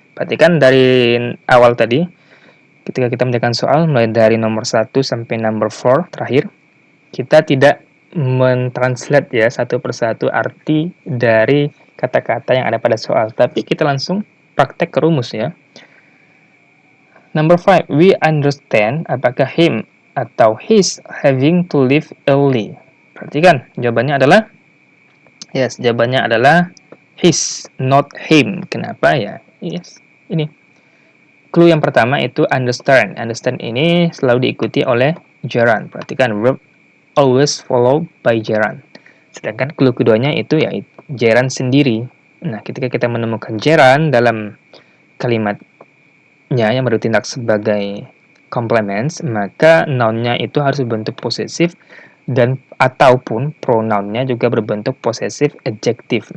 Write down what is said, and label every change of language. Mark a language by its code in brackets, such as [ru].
[id] Perhatikan dari awal tadi, ketika kita mengerjakan soal, mulai dari nomor 1 sampai nomor 4 terakhir, kita tidak mentranslate ya satu persatu arti dari kata-kata yang ada pada soal, tapi kita langsung praktek ke rumus ya. [en] Number 5, we understand [id] apakah [en] him [id] atau [en] his having to leave early. [id] Perhatikan, jawabannya adalah yes, jawabannya adalah his, [en] not him. [id] Kenapa ya? Yes, ini. Clue yang pertama itu understand. Understand ini selalu diikuti oleh gerund. Perhatikan, [en] verb always followed by gerund. [id] Sedangkan clue keduanya itu ya gerund sendiri. Nah, ketika kita menemukan gerund dalam kalimatnya yang bertindak sebagai complements, maka noun-nya itu harus berbentuk posesif dan ataupun pronoun-nya juga berbentuk possessive adjective.